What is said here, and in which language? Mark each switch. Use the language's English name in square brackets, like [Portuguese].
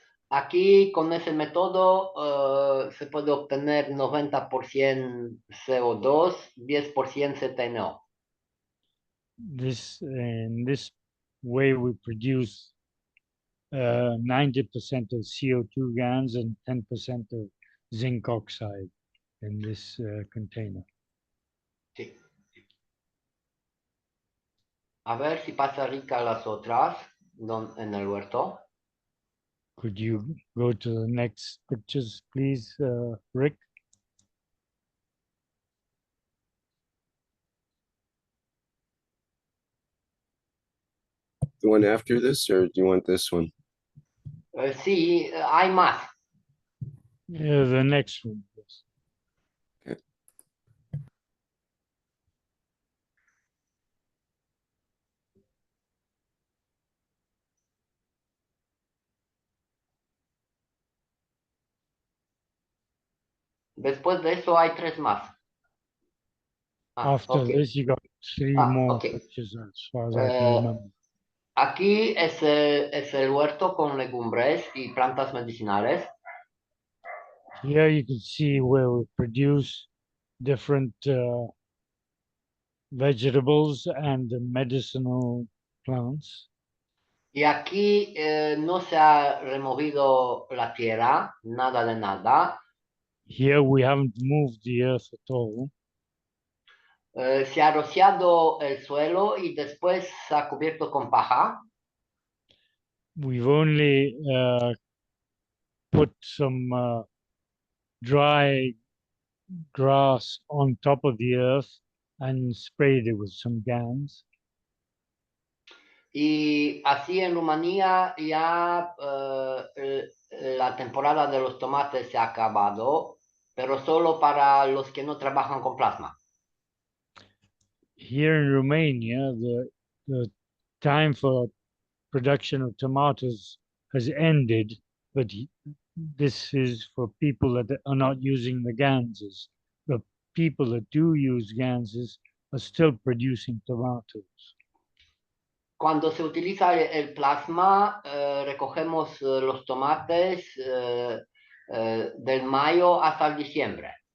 [Spanish] Aquí con ese método se puede obtener 90% CO2, 10% ZNO. [English] In this way we produce 90% of CO2 GANs and 10% of zinc oxide in this container. [Spanish] Sí. A ver si pasa Rica las otras en el huerto. [English] Could you go to the next pictures, please, Rick? The one after this, or do you want this one? [Spanish] Sí, hay más. [English] Yeah, the next one, please. Okay. [Spanish] Después de eso hay 3 más. [English] After Okay. this, you got 3 more Okay. pictures as far as I can remember. [Spanish] Aquí es el huerto con legumbres y plantas medicinales. [English] Here you can see where we produce different vegetables and medicinal plants. [Spanish] Y aquí no se ha removido la tierra, nada de nada. [English] Here we haven't moved the earth at all. [Spanish] Se ha rociado el suelo y después se ha cubierto con paja. [English] We've only put some dry grass on top of the earth and sprayed it with some GANs. [Spanish] Y así en Rumanía ya la temporada de los tomates se ha acabado, pero solo para los que no trabajan con plasma. [English] Here in Romania, the time for production of tomatoes has ended, but this is for people that are not using the ganses. The people that do use ganses are still producing tomatoes. [Spanish] Cuando se utiliza el plasma, recogemos los tomates del mayo hasta el diciembre.